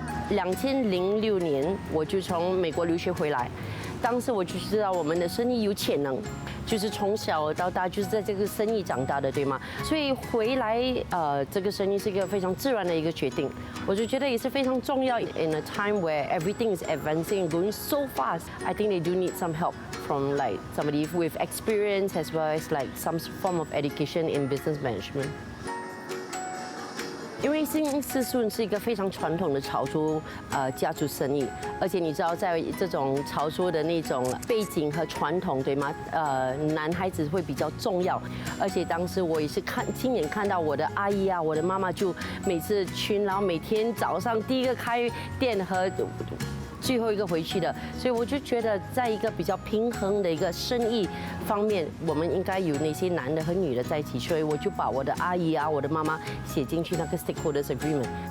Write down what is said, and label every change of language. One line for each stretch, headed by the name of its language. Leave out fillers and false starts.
Chinese: 2006年我就从美国留学回来，当时我就知道我们的生意有潜能，就是从小到大就是在这个生意长大的，对吗？所以回来这个生意是一个非常自然的一个决定，我就觉得也是非常重要。
English: In a time where everything is advancing and going so fast, I think they do need some help from like somebody with experience as well as like some form of education in business management.
Chinese: 因为新思顺是一个非常传统的潮州家族生意，而且你知道，在这种潮州的那种背景和传统，对吗？男孩子会比较重要，而且当时我也是亲眼看到我的阿姨啊，我的妈妈就每次去，然后每天早上第一个开店和最后一个回去的，所以我就觉得，在一个比较平衡的一个生意方面，我们应该有那些男的和女的在一起，所以我就把我的阿姨啊、我的妈妈写进去那个 stakeholders agreement。